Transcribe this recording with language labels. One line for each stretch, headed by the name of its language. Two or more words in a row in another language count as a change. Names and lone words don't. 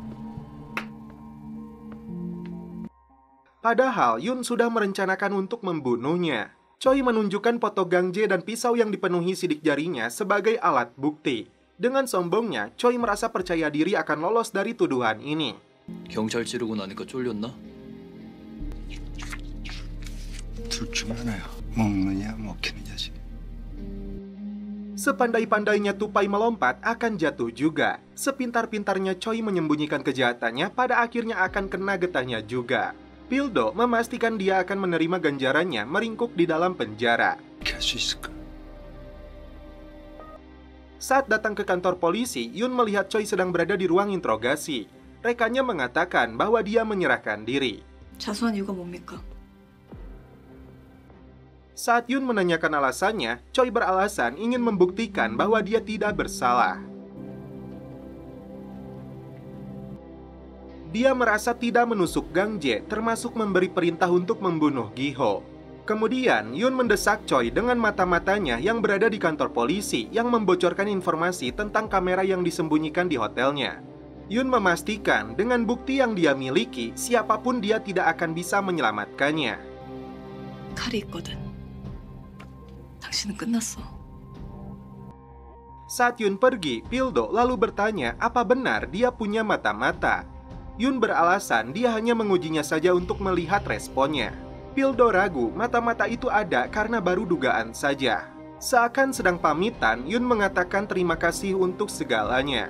Indonesian: Padahal Yun sudah merencanakan untuk membunuhnya. Choi menunjukkan foto Gang Jae dan pisau yang dipenuhi sidik jarinya sebagai alat bukti. Dengan sombongnya, Choi merasa percaya diri akan lolos dari tuduhan ini.
Korean: 경찰 찌르고 나니까 쫄렸나? 둘 중 하나야. 먹느냐 먹히는 자식.
Indonesian: Sepandai-pandainya tupai melompat akan jatuh juga. Sepintar-pintarnya Choi menyembunyikan kejahatannya, pada akhirnya akan kena getahnya juga. Pildo memastikan dia akan menerima ganjarannya meringkuk di dalam penjara.
Korean: 할 수 있을까?
Indonesian: Saat datang ke kantor polisi, Yun melihat Choi sedang berada di ruang interogasi. Rekannya mengatakan bahwa dia menyerahkan diri.
Korean: 자수한 이유가 뭡니까?
Indonesian: Saat Yun menanyakan alasannya, Choi beralasan ingin membuktikan bahwa dia tidak bersalah. Dia merasa tidak menusuk Gang Jae, termasuk memberi perintah untuk membunuh Gi-ho. Kemudian, Yun mendesak Choi dengan mata-matanya yang berada di kantor polisi yang membocorkan informasi tentang kamera yang disembunyikan di hotelnya. Yun memastikan dengan bukti yang dia miliki, siapapun dia tidak akan bisa menyelamatkannya.
Korean: 칼이 있거든. 당신은 끝났어.
Indonesian: Saat Yun pergi, Pildo lalu bertanya apa benar dia punya mata-mata. Yun beralasan dia hanya mengujinya saja untuk melihat responnya. Pildo ragu mata-mata itu ada karena baru dugaan saja. Seakan sedang pamitan, Yun mengatakan terima kasih untuk segalanya.